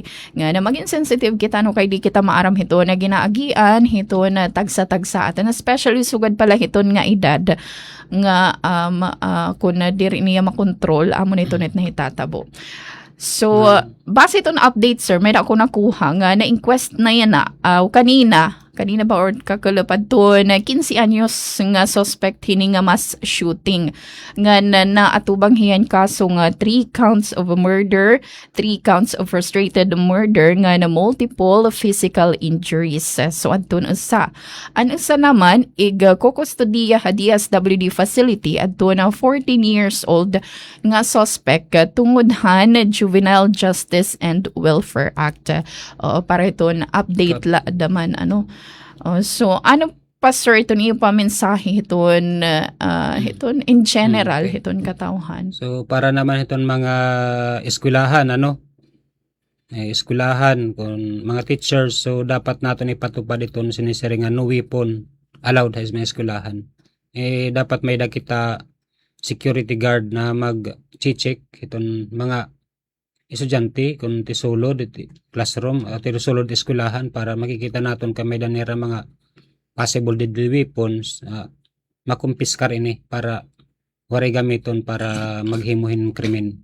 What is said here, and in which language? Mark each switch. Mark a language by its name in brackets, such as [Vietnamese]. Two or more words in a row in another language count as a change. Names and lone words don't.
[Waray] Nga na maging sensitive kita kay di kita maaram hito na ginaagian hito na tagsa-tagsa atin, especially sugad pala hiton nga edad nga kung na diri niya makontrol amo nito net na hitatabo. So base ito na update sir, may ako nakuha nga na-inquest na yan kanina ba or kakalapad to na 15 anyos nga suspect hini nga mass shooting nga na atubang hiyan kaso nga [English] 3 counts of murder, 3 counts of frustrated murder [Waray] nga na [English] multiple physical injuries. [Waray] So adto usa. Ang isa naman kukustodiya sa DSWD facility adto na 14 years old nga suspect tungod Juvenile Justice and Welfare Act. Para ito na update daman so ano pa sir ito niyo pa mensahe hiton [English] in general [Waray] hiton katawhan. So para naman iton mga eskwelahan eskwelahan kung mga teachers, so dapat naton ipatupad iton sinisiri nga [English] no weapon allowed [Waray] sa mga eskwelahan. Dapat may kita security guard na mag-check iton mga estudyante kung tisulod classroom at tisulod eskwelahan para makikita naton kay danira mga [English] possible deadly weapons [Waray] makumpiskar ini para waray gamiton para maghimuhin krimen.